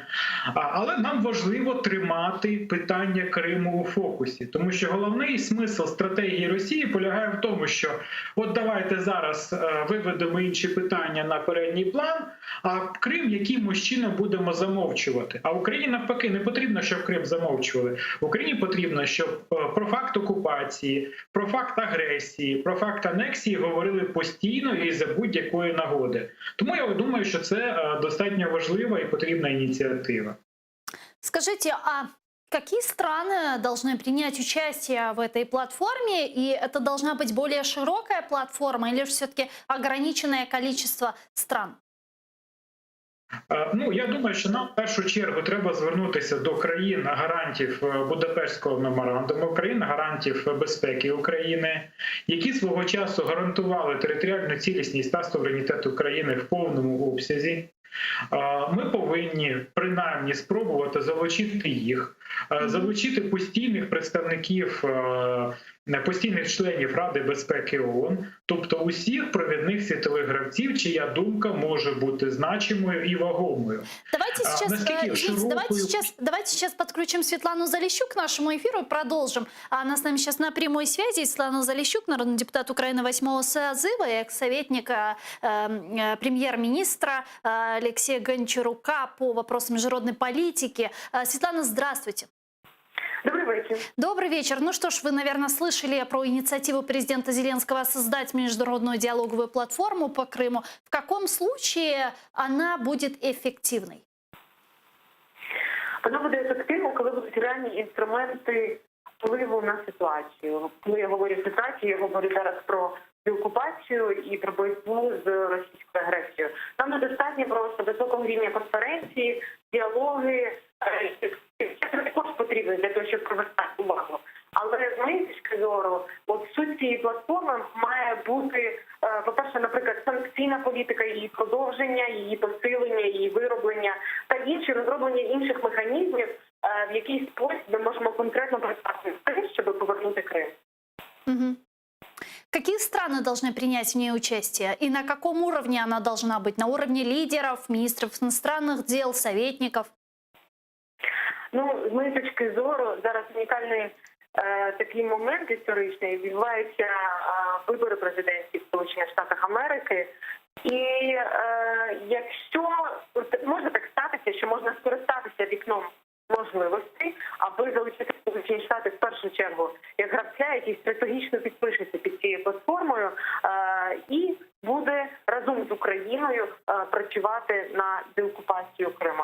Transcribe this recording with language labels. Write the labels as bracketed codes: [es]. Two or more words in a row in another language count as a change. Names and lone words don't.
[uk] Але нам важливо тримати питання Криму у фокусі, тому що головний смисл стратегії Росії полягає в тому, що от давайте зараз виведемо інші питання на передній план, а Крим якимось чином будемо замовчувати. А Україні навпаки не потрібно, щоб Крим замовчували. Україні потрібно, щоб про факт окупації, про факт агресії, про факт анексії говорили постійно і за будь-якої нагоди. Тому я думаю, що це достатньо важлива і потрібна ініціатива. [ru] Скажите, а какие страны должны принять участие в этой платформе? И это должна быть более широкая платформа или все-таки ограниченное количество стран? Я думаю, що нам в першу чергу треба звернутися до країн-гарантів Будапештського меморандуму, країн-гарантів безпеки України, які свого часу гарантували територіальну цілісність та суверенітет України в повному обсязі. Ми повинні принаймні спробувати залучити їх, залучити постійних представників, постійних членів Ради безпеки ООН, тобто усіх провідних світових гравців, чия думка може бути значимою і вагомою. Давайте сейчас подключим Светлану Залищук к нашему эфиру и продолжим. Она с нами сейчас на прямой связи. Светлана Залищук, народный депутат Украины 8-го созыва, экс-советник премьер-министра Алексея Гончарука по вопросам международной политики. Светлана, здравствуйте. Добрый вечер. Добрый вечер. Ну что ж, вы, наверное, слышали про инициативу президента Зеленского создать международную диалоговую платформу по Крыму. В каком случае она будет эффективной? [uk] Вона буде ефективна, коли будуть реальні інструменти впливу на ситуацію. Коли я говорю ситуацію, я говорю зараз про деокупацію і про боротьбу з російською агресією. Нам недостатньо просто високого рівня конференції, діалоги. Це також потрібно для того, щоб привертати увагу. Але з моєї точки зору, суть цієї платформи має бути, по-перше, наприклад, санкційна політика, її продовження, її посилення, її вироблення та інші розроблення інших механізмів, в який спосіб ми можемо конкретно працювати з тим, щоб повернути Крим. Мгм. [ru] Какие страны должны принять в ней участие? И на каком уровне она должна быть? На уровне лидеров, министров иностранных дел, советников? [uk] Ну, з моєї точки зору, зараз унікальний такий момент історичний. Відбуваються вибори президентські в Сполучених Штатах Америки. І якщо може так статися, що можна скористатися вікном можливостей, аби залучити Сполучені Штати в першу чергу як гравця, який стратегічно підпишеться під цією платформою і буде разом з Україною працювати на деокупацію Криму.